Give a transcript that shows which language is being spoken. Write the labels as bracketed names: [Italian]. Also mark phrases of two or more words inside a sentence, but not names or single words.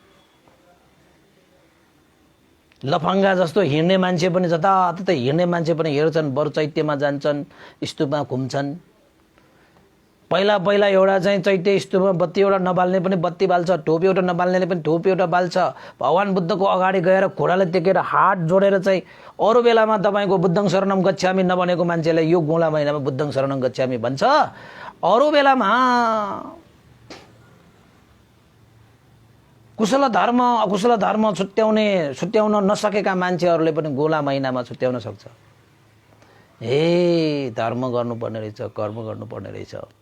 [Nepali] लफङ्गा जस्तो हिँड्ने मान्छे पनि, जताततै हिँड्ने मान्छे पनि हेर्छन्, बरु चैत्यमा जान्छन्, स्तूपमा घुम्छन्। पहिला एउटा चाहिँ चैत्य स्तूपमा बत्ती एउटा नबाल्ने पनि बत्ती बाल्छ, टोपी एउटा नबाल्नेले पनि टोपी एउटा बाल्छ। भगवान् बुद्धको अगाडि गएर घोडाले टेकेर हात जोडेर चाहिँ अरू बेलामा तपाईँको [Pali] बुद्धं शरणं गच्छामि [Nepali] नभनेको मान्छेलाई यो गुला महिनामा [Pali] बुद्धं शरणं गच्छामि [Nepali] भन्छ। अरू बेलामा कुशल धर्म अकुशल धर्म छुट्याउन नसकेका मान्छेहरूले पनि गुला महिनामा छुट्याउन सक्छ। धर्म गर्नुपर्ने रहेछ, कर्म गर्नुपर्ने रहेछ।